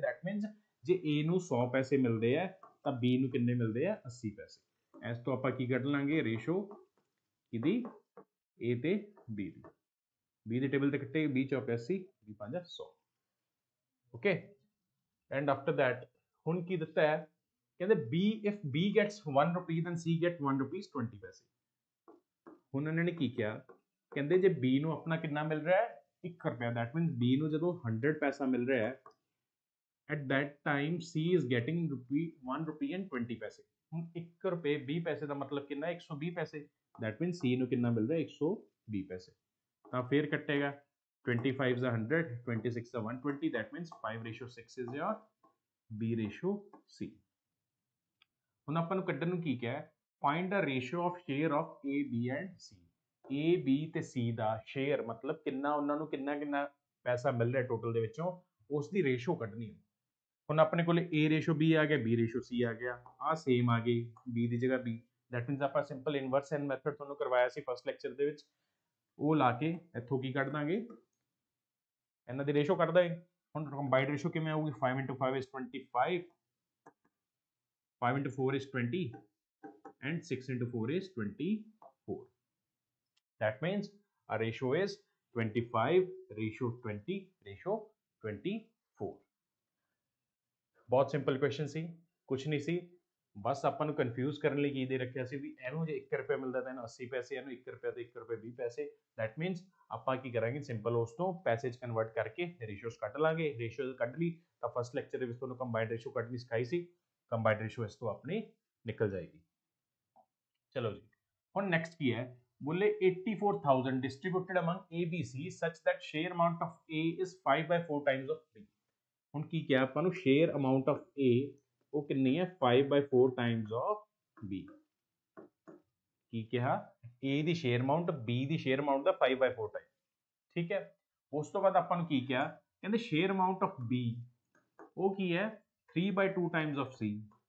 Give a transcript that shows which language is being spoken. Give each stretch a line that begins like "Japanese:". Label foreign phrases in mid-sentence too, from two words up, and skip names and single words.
English: that means
Punjabi: ਜੇ A ਨੂੰ 100 ਪੈਸੇ ਮਿਲਦੇ ਆ ਤਾਂ B ਨੂੰ ਕਿੰਨੇ ਮਿਲਦੇ ਆ 80 ਪੈਸੇ। ਇਸ ਤੋਂ ਆਪਾਂ ਕੀ ਕੱਢ ਲਾਂਗੇ, ਰੇਸ਼ੋ ਇਹਦੀ A ਤੇ B ਦੀ। B ਦੇ ਟੇਬਲ ਤੇ ਕੱਟੇ, B ਚੌਕੇ 80, B 5 100।
English: okay, and after that
Punjabi: ਹੁਣ ਕੀ ਦਿੱਤਾ ਹੈ, ਕਹਿੰਦੇ
English: B if B gets 1 rupee then C get 1 rupees 20 ਪੈਸੇ।
Punjabi: ਹੁਣ ਇਹਨਾਂ ਨੇ ਕੀ ਕਿਹਾ, ਕਹਿੰਦੇ ਜੇ B ਨੂੰ ਆਪਣਾ ਕਿੰਨਾ ਮਿਲ ਰਿਹਾ ਹੈ 1 ਰੁਪਿਆ,
English: that means
Punjabi: B ਨੂੰ ਜਦੋਂ 100 ਪੈਸਾ ਮਿਲ ਰਿਹਾ ਹੈ
English: at that time C is getting 1 rupee and 20
Punjabi: ਪੈਸੇ। ਹੁਣ 1 ਰੁਪਏ 20 ਪੈਸੇ ਦਾ ਮਤਲਬ ਕਿੰਨਾ ਹੈ 120 ਪੈਸੇ।
English: that means
Punjabi: C ਨੂੰ ਕਿੰਨਾ ਮਿਲ ਰਿਹਾ 120 ਪੈਸੇ। ਤਾਂ ਫਿਰ ਕੱਟੇਗਾ 25 ਦਾ 100, 26 ਦਾ 120,
English: that means 5:6 is your B ratio C।
Punjabi: ਹੁਣ ਆਪਾਂ ਨੂੰ ਕੱਢਣ ਨੂੰ ਕੀ ਕਿਹਾ,
English: find the ratio of share of A, B and C।
Punjabi: A, B ਤੇ C ਦਾ ਸ਼ੇਅਰ ਮਤਲਬ ਕਿੰਨਾ, ਉਹਨਾਂ ਨੂੰ ਕਿੰਨਾ ਕਿੰਨਾ ਪੈਸਾ ਮਿਲ ਰਿਹਾ ਟੋਟਲ ਦੇ ਵਿੱਚੋਂ, ਉਸ ਦੀ ਰੇਸ਼ੋ ਕੱਢਣੀ ਹੈ। ਹੁਣ ਆਪਣੇ ਕੋਲ A ਰੇਸ਼ੋ B ਆ ਗਿਆ, B ਰੇਸ਼ੋ C ਆ ਗਿਆ, ਆ ਸੇਮ ਆ ਗਈ B ਦੀ ਜਗ੍ਹਾ B।
English: that means
Punjabi: ਆਪਾਂ
English: simple inverse and method
Punjabi: ਤੁਹਾਨੂੰ ਕਰਵਾਇਆ ਸੀ
English: first lecture
Punjabi: ਦੇ ਵਿੱਚ, ਉਹ ਲਾ ਕੇ ਇੱਥੋਂ ਕੀ ਕੱਢ ਦਾਂਗੇ, ਇਹਨਾਂ ਦੀ ਰੇਸ਼ੋ ਕੱਢ ਦਾਂਗੇ। ਹੁਣ ਕੰਬਾਈਨਡ ਰੇਸ਼ੋ ਕਿਵੇਂ ਆਊਗੀ,
English: 5 into 5 is 25, 5 into 4 is 20 and 6 into 4 is 24. That means our ratio is 25 ratio 20 ratio 24।
Punjabi: ਬਹੁਤ
English: simple question
Punjabi: ਸੀ, ਕੁਝ ਨਹੀਂ ਸੀ, ਬਸ ਆਪਾਂ ਨੂੰ ਕਨਫਿਊਜ਼ ਕਰਨ ਲਈ ਕੀ ਦੇ ਰੱਖਿਆ ਸੀ ਵੀ ਇਹਨੂੰ ਜੇ 1 ਰੁਪਏ ਮਿਲਦਾ ਤਾਂ ਇਹਨੂੰ 80 ਪੈਸੇ, ਇਹਨੂੰ 1 ਰੁਪਏ ਤੇ 1 ਰੁਪਏ 20 ਪੈਸੇ।
English: that means
Punjabi: ਆਪਾਂ ਕੀ ਕਰਾਂਗੇ, ਸਿੰਪਲ ਉਸ ਤੋਂ ਪੈਸੇ 'ਚ ਕਨਵਰਟ ਕਰਕੇ ਰੇਸ਼ੀਓਜ਼ ਕੱਢ ਲਾਂਗੇ। ਰੇਸ਼ੀਓਜ਼ ਕੱਢ ਲਈ ਤਾਂ
English: first lecture
Punjabi: ਦੇ ਵਿੱਚ ਤੁਹਾਨੂੰ
English: combined ratio
Punjabi: ਕੱਢਣੀ ਸਿਖਾਈ ਸੀ,
English: combined ratio
Punjabi: ਇਸ ਤੋਂ ਆਪਣੀ ਨਿਕਲ ਜਾਏਗੀ। ਚਲੋ ਜੀ, ਹੁਣ ਨੈਕਸਟ ਕੀ ਹੈ, ਬੋਲੇ
English: 84,000 distributed among A, B, C such that share amount of A is 5/4 times of B।
Punjabi: ਹੁਣ ਕੀ ਕਿਹਾ ਆਪਾਂ ਨੂੰ,
English: share amount of A
Punjabi: ਉਹ ਕਿੰਨੀ ਹੈ
English: 5/4 times of B.
Punjabi: ਕੀ ਕਿਹਾ, A ਦੀ
English: share amount
Punjabi: B ਦੀ
English: share amount
Punjabi: ਦਾ 5/4 ਟਾਈਮ। ਠੀਕ ਹੈ, ਉਸ ਤੋਂ ਬਾਅਦ ਆਪਾਂ ਨੂੰ ਕੀ ਕਿਹਾ, ਕਹਿੰਦੇ
English: share amount of B
Punjabi: ਉਹ ਕੀ ਹੈ
English: 3/2 times of C.